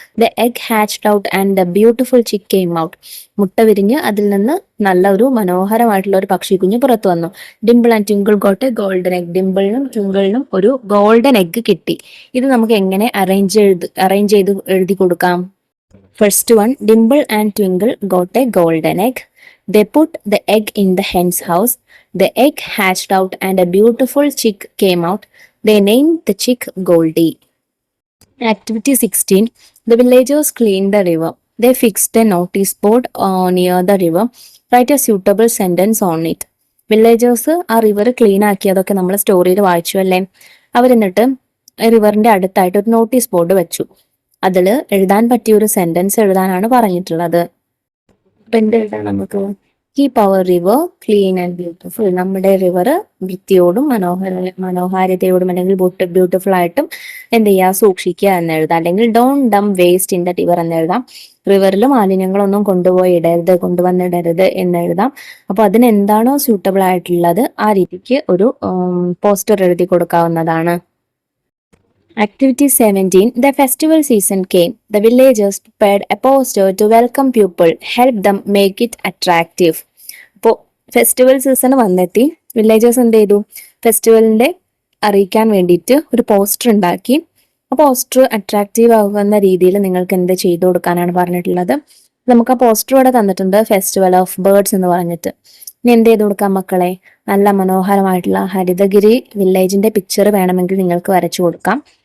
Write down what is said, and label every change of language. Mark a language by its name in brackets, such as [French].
[English] the egg hatched out and the beautiful chick came out, [Malayalam] മുട്ട വിരിഞ്ഞ് അതിൽ നിന്ന് നല്ല ഒരു മനോഹരമായിട്ടുള്ള ഒരു പക്ഷി കുഞ്ഞ് പുറത്തു വന്നു. [English] Dimple and Twinkle got a golden egg, [Malayalam] ഡിംപിളിനും ട്വിങ്കിളിനും ഒരു ഗോൾഡൻ എഗ് കിട്ടി. ഇത് നമുക്ക് എങ്ങനെ അറേഞ്ച് ചെയ്ത് എഴുതി കൊടുക്കാം? [English] First one, Dimple and Twinkle got a golden egg. They put the egg in the hen's house. The egg hatched out and a beautiful chick came out. They named the chick Goldie. Activity 16. The villagers cleaned the river. They fixed a notice board near the river. Write a suitable sentence on it. [Malayalam] Villagers ആ river clean ആക്കിയതൊക്കെ നമ്മൾ സ്റ്റോറിയിൽ വായിച്ചു അല്ലേ. അവരെന്നിട്ട് റിവറിന്റെ അടുത്തായിട്ട് ഒരു notice board വെച്ചു. അതിൽ എഴുതാൻ പറ്റിയ ഒരു സെന്റൻസ് എഴുതാനാണ് പറഞ്ഞിട്ടുള്ളത്. അപ്പൊ എന്ത് എഴുതാം നമുക്ക്? [English] keep our river clean and beautiful, [Malayalam] നമ്മുടെ റിവർ വൃത്തിയോടും മനോഹാരിതയോടും അല്ലെങ്കിൽ ബ്യൂട്ടിഫുൾ ആയിട്ടും എന്ത് ചെയ്യുക? സൂക്ഷിക്കുക എന്ന് എഴുതാം. അല്ലെങ്കിൽ [English] don't dump waste in the river [Malayalam] എന്ന് എഴുതാം. റിവറിൽ മാലിന്യങ്ങളൊന്നും കൊണ്ടുവന്നിടരുത് എന്ന് എഴുതാം. അപ്പൊ അതിന് എന്താണോ സ്യൂട്ടബിൾ ആയിട്ടുള്ളത് ആ രീതിക്ക് ഒരു പോസ്റ്റർ എഴുതി കൊടുക്കാവുന്നതാണ്. [English] Activity 17. The festival season came. The villagers prepared a poster to welcome people, help them make it attractive. [Malayalam] അപ്പോൾ ഫെസ്റ്റിവൽ സീസൺ വന്നെത്തി. വില്ലേജേഴ്സ് എന്ത് ചെയ്തു? ഫെസ്റ്റിവലിന്റെ അറിയിക്കാൻ വേണ്ടിയിട്ട് ഒരു പോസ്റ്റർ ഉണ്ടാക്കി. ആ പോസ്റ്റർ അട്രാക്റ്റീവ് ആകുന്ന രീതിയിൽ നിങ്ങൾക്ക് എന്ത് ചെയ്തു കൊടുക്കാനാണ് പറഞ്ഞിട്ടുള്ളത്. നമുക്ക് ആ പോസ്റ്റർ ഇവിടെ തന്നിട്ടുണ്ട്, ഫെസ്റ്റിവൽ ഓഫ് ബേർഡ്സ് എന്ന് പറഞ്ഞിട്ട്. ഇനി എന്ത് ചെയ്ത് കൊടുക്കാം മക്കളെ? നല്ല മനോഹരമായിട്ടുള്ള ഹരിതഗിരി വില്ലേജിന്റെ പിക്ചർ വേണമെങ്കിൽ നിങ്ങൾക്ക് വരച്ചു കൊടുക്കാം.